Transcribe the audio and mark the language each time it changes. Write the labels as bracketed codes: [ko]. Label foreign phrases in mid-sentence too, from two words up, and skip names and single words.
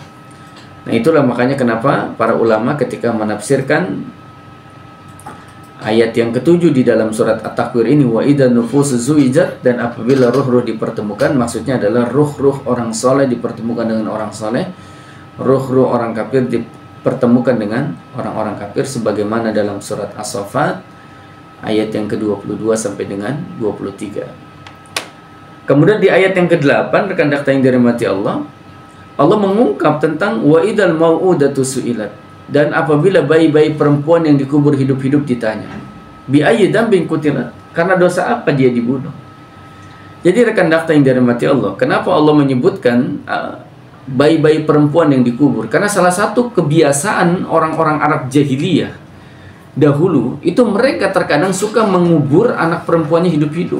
[id] Nah, itulah makanya kenapa para ulama ketika menafsirkan ayat yang ketujuh di dalam surat At-Takwir ini, [ar] وإذا النفوس زوجت, [id] dan apabila ruh-ruh dipertemukan, maksudnya adalah ruh-ruh orang soleh dipertemukan dengan orang soleh, ruh-ruh orang kafir dipertemukan dengan orang-orang kafir, sebagaimana dalam surat As-Saffat ayat yang ke-22 sampai dengan 23. Kemudian di ayat yang ke-8, rekan dakta yang dirahmati Allah, Allah mengungkap tentang [ar] وإذا الموءودة سئلت, [id] dan apabila bayi-bayi perempuan yang dikubur hidup-hidup ditanya, [ar] بأي ذنب قتلت, [id] karena dosa apa dia dibunuh. Jadi rekan dakta yang dirahmati Allah, kenapa Allah menyebutkan bayi-bayi perempuan yang dikubur? Karena salah satu kebiasaan orang-orang Arab jahiliyah dahulu itu mereka terkadang suka mengubur anak perempuannya hidup-hidup.